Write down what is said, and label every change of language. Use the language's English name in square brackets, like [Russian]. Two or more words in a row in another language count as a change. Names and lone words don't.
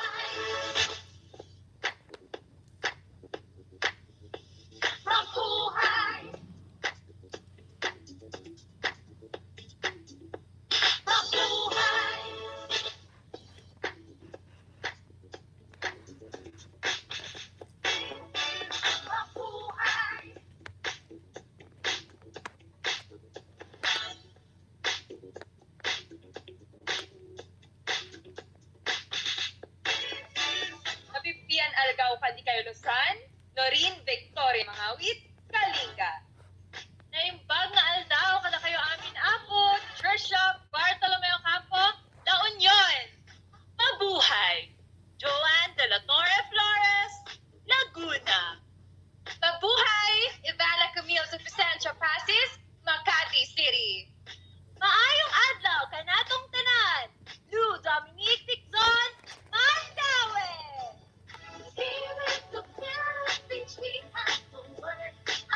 [Filipino] Mabuhay! Mabuhay! Mabuhay! [Iloko] Nabibian algaw ka di kayo Luzon, Norin Victoria Mangawit, Kalinga. Naimbag na aldaw kada kayo amin apo, Trisha Bartolomeo Campo, La Union. [Filipino] Mabuhay! Joanne de la Torre Flores, Laguna. Mabuhay! Ivana Camille sa Vicencio Pasis, Makati City. [Cebuano] Maayong adlaw kanatong tanan. Lou Dominique Ticzon, Mandaue. [English] Here is the Philippines, we have to work.